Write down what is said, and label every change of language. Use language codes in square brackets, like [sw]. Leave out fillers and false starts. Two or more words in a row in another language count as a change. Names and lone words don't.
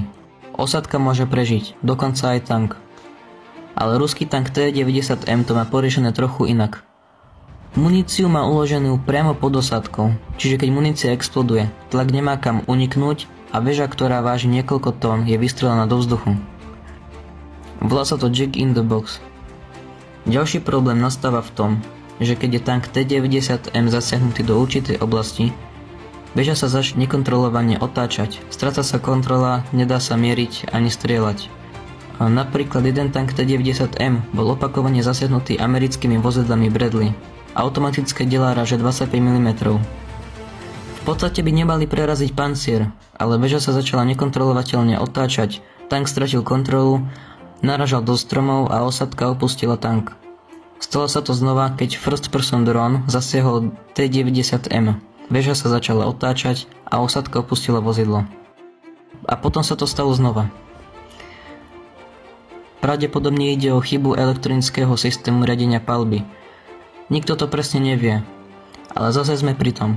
[sk] Osádka môže prežiť, dokonca aj tank. Ale ruský tank T-90M to má poriešené trochu inak. Muníciu má uloženú priamo pod osádkou, čiže keď munícia exploduje, tlak nemá kam uniknúť a väža, ktorá váži niekoľko tón, je vystrelená do vzduchu. Volá sa to Jack in the Box. Ďalší problém nastáva v tom, že keď je tank T-90M zasiahnutý do určitej oblasti, väža sa začne nekontrolovane otáčať, stráca sa kontrola, nedá sa mieriť ani strieľať. A napríklad jeden tank T-90M bol opakovane zasiahnutý americkými vozidlami Bradley, automatické deláraže 25 mm. V podstate by nemali preraziť pancier, ale väža sa začala nekontrolovateľne otáčať, tank stratil kontrolu, naražal do stromov a osádka opustila tank. Stalo sa to znova, keď [en] first person drone [sk] zasiahol T-90M. Väža sa začala otáčať a osádka opustila vozidlo. A potom sa to stalo znova. Pravdepodobne ide o chybu elektronického systému riadenia palby. Nikto to presne nevie, ale zase sme pri tom.